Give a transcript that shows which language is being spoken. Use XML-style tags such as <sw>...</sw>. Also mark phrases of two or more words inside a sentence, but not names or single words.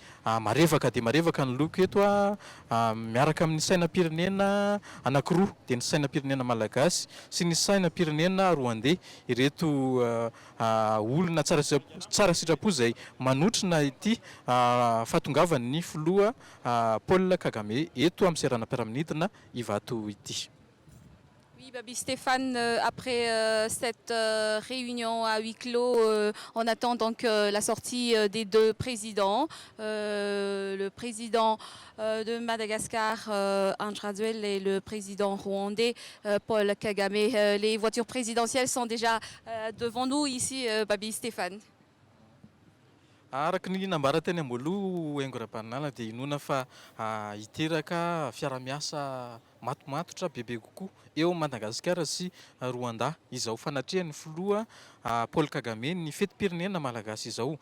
<mg>Marevaka dia marevaka ny loko eto miaraka amin'ny sainam-pirenena anankiroa dia ny sainam-pirenena malagasy sy ny sainam-pirenena Rwandais, ireto olona tsara sitrapo izay manotrina ity fahatongavan'ny filoha Paul Kagame eto amin'ny seranam-piaraminidina Ivato ity.</mg> <fr>Oui, Babi Stéphane, après cette réunion à huis clos, on attend donc la sortie des deux présidents, le président de Madagascar, Andry Rajoelina, et le président rwandais, Paul Kagame. Les voitures présidentielles sont déjà devant nous ici, Babi Stéphane.</fr> <mg>Araka ny nambaran-teny amboloha haingo ara-pananala dia inoana fa hiteraka fiara-miasa matomatotra bebe kokoa eo Madagasikara sy Rwanda izao fanatrehan'ny filoha Paul Kagame ny fetim-pirenena malagasy izao.</mg>